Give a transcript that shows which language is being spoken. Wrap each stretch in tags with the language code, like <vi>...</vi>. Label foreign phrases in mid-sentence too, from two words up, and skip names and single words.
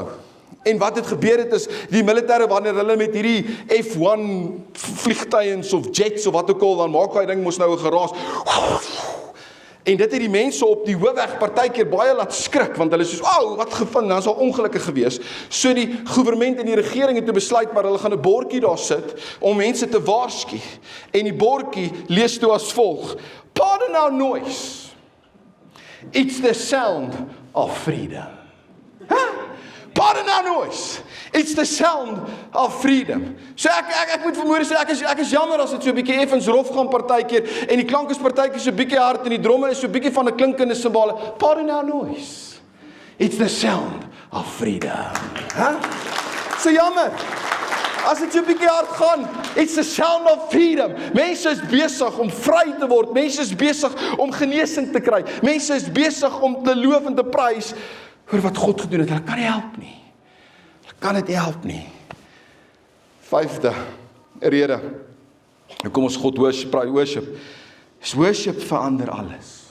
<af>En wat het gebeur het is, die militêre wanneer hulle met hierdie F1 vliegtuie of jets of wat ook al, dan maak hy ding mos nou 'n geraas. En dit het die mense op die hoofweg partykeer baie laat skrik, want hulle is soos, wat gevind, dan is al ongelukkig gewees. So die regering en die regering het toe besluit, maar hulle gaan 'n bordjie daar sit, om mense te waarsku. En die bordjie lees toe as volg:</af> <en>Pardon our noise. It's the sound of freedom. Pardon our noise. It's the sound of freedom.</en> <af>So ek moet vanmôre sê, ek is jammer as dit so 'n bietjie effens rof gaan partykeer, en die klank is partykeer so 'n bietjie hard, en die dromme is so 'n bietjie van 'n klinkende simbale.</af> <en>Pardon our noise. It's the sound of freedom.</en> <af>So jammer. As dit so 'n bietjie hard gaan,</af> <en>it's the sound of freedom.</en> <af>Mense is besig om vry te word. Mense is besig om genesing te kry. Mense is besig om te loof en te prys oor wat God gedoen het. Hulle kan nie help nie. Kan dit help nie. 5de rede, kom ons God worship, is worship verander alles.</af>